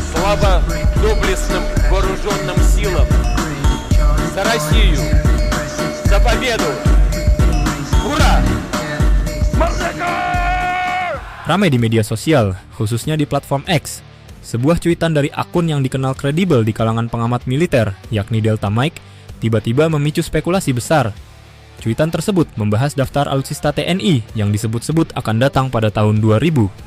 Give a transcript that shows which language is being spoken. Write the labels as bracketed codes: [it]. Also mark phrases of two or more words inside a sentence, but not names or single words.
[ru] Слава доблестным вооруженным силам! За Россию! За победу! Ура! [id] Ramai di media sosial, khususnya di platform X, sebuah cuitan dari akun yang dikenal kredibel di kalangan pengamat militer, yakni Delta Mike, tiba-tiba memicu spekulasi besar. Cuitan tersebut membahas daftar alutsista TNI yang disebut-sebut akan datang pada tahun 2026.